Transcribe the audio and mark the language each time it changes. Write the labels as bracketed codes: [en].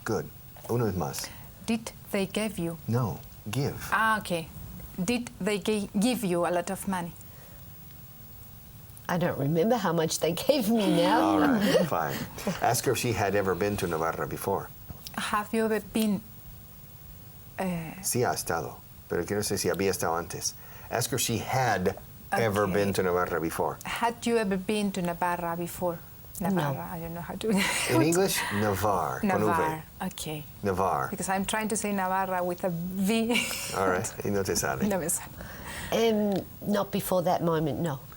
[en] Good. [es] Una vez más. [en] Did they give you? No, give. Okay. Did they give you a lot of money? I don't remember how much they gave me now. All right, fine. Ask her if she had ever been to Navarra before. Have you ever been? [es] Sí ha estado, pero quiero decir si había estado antes. [en] Ask her if she had ever Okay. been to Navarra before. Had you ever been to Navarra before? Navarra, I don't know how to. In English, Navarre. [es] Con V. [en] Navarra. Okay. Navarre. Because I'm trying to say Navarra with a V. All right, [es] y no te sale. No me sale. [en] Not before that moment, no.